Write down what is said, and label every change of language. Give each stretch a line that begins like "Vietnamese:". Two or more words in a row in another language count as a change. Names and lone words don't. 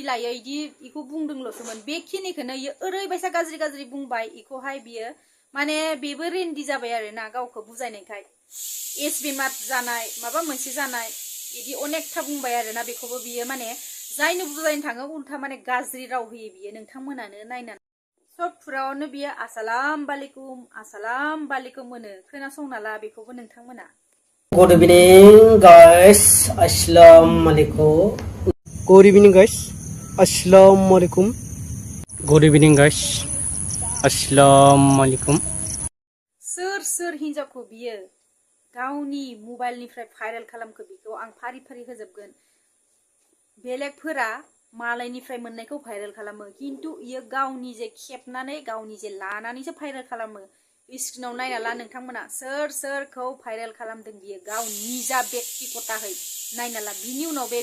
Bodo: लायो इखौ बुंदोंल'सोमोन बेखिनिखौनो इयो ओरैबायसा गाज्रि बुंबाय इखौहाय बियो माने बेबो रेन्डि जाबाय आरो ना गावखौ बुजायनायखाय एस बेमार जानाय माबा मोनसे जानाय बिदि अनेकथा बुंबाय आरो ना बेखौबो बियो माने जायनो बुजायनो थाङो उल्था माने गाज्रि राव होयो बियो नोंथांमोनानो नायनानै सब फुरावनो बियो
Arabic: السلام عليكم
Bodo: होनो खोनासंना ला बेखौबो नोंथांमोना
English: Good evening guys, Assalamualaikum. Good evening guys, Assalamualaikum. Good evening guys, Assalamualaikum.
Bodo: सोर हिनजावखौ बियो गावनि मबाइलनिफ्राय भाइरेल खालामखो बेखौ आं फारि होजोबगोन बेलेगफोरा मालायनिफ्राय मोननायखौ भाइरेल खालामो किन्तु इयो गावनि जे खेबनानै गावनि जे लानानैसो भाइरेल खालामो स्क्रिनाव नायना ला नोंथांमोना सोरखौ भाइरेल खालामदों बियो गाव निजा बेक्तिगताहै नायना ला बिनि उनाव